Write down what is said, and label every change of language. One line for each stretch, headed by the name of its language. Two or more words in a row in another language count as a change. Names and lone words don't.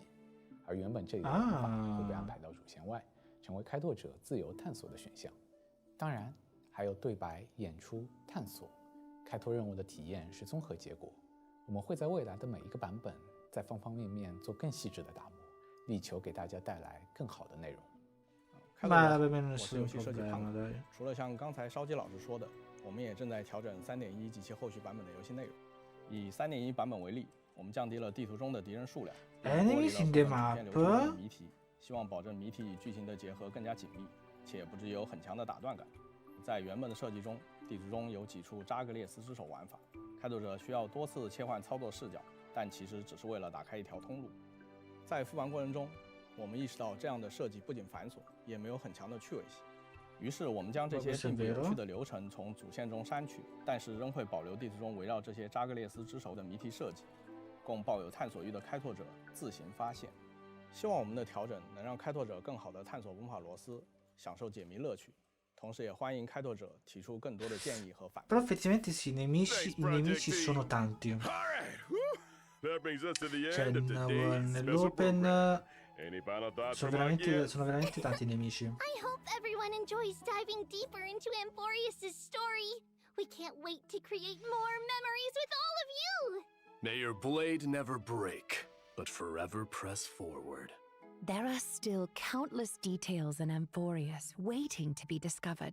Chinese: 而原本这里的玩法会被安排到主线外，成为开拓者自由探索的选项。当然，还有对白、演出、探索。开拓任务的体验是综合结果。我们会在未来的每一个版本，在方方面面做更细致的打磨，力求给大家带来更好的内容。
Italian: Ma per me non
Chinese: 我
Italian: è
Chinese: 是游
Italian: stato
Chinese: 戏
Italian: un
Chinese: 设计
Italian: problema,
Chinese: 胖子。
Italian: dai.
Chinese: 除了像刚才烧鸡老师说的，我们也正在调整3.1及其后续版本的游戏内容。以3.1版本为例，我们降低了地图中的敌人数量，脱离了
English: Enemies in
Chinese: 部
English: the
Chinese: 分主线流程中的
English: map.
Chinese: 谜题，希望保证谜题与剧情的结合更加紧密，且不致有很强的打断感。在原本的设计中，地图中有几处扎格列斯之手玩法，开拓者需要多次切换操作视角，但其实只是为了打开一条通路。在复盘过程中，我们意识到这样的设计不仅繁琐，也没有很强的趣味性。于是我们将这些并不有趣的流程从主线中删去，但是仍会保留地图中围绕这些扎格列斯之手的谜题设计，供抱有探索欲的开拓者自行发现。希望我们的调整能让开拓者更好地探索魔法罗斯，享受解谜乐趣。同时也欢迎开拓者提出更多的建议和反馈。
Italian: Però effettivamente sì, i nemici sono tanti.
English: All right, whew. That brings us to the
Italian: Cioè,
English: end of today's special
Italian: nell'open
English: program. Any final thoughts
Italian: sono
English: from our guests?
Italian: veramente tanti nemici.
English: I hope everyone enjoys diving deeper into Amphorius' story. We can't wait to create more memories with all of you! May your blade never break, but forever press forward. There are still countless details in Amphorius waiting to be discovered.